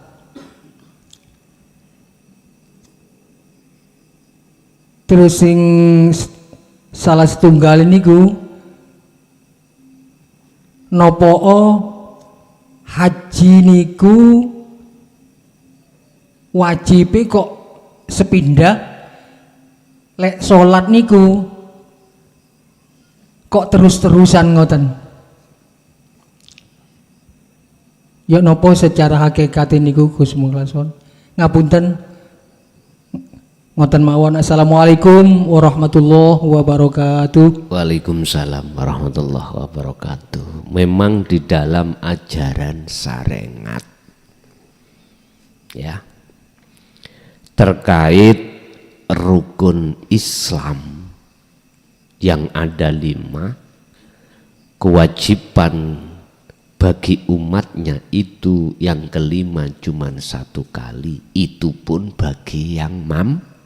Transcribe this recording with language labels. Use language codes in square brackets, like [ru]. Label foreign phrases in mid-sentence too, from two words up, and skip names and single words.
[jv] Terus sing salah setunggal niku nopo haji niku wajib kok sepindah, lek salat niku kok terus-terusan ngoten. Ya nopo secara hakikat niku Gus Mukhlason. Ngapunten ngoten mawon. [ar] السلام عليكم ورحمة الله وبركاته. وعليكم السلام ورحمة الله وبركاته. [id] Memang di dalam ajaran syariat ya, terkait rukun Islam yang ada 5, kewajiban bagi umatnya itu yang kelima cuma 1 kali, itu pun bagi yang mampu.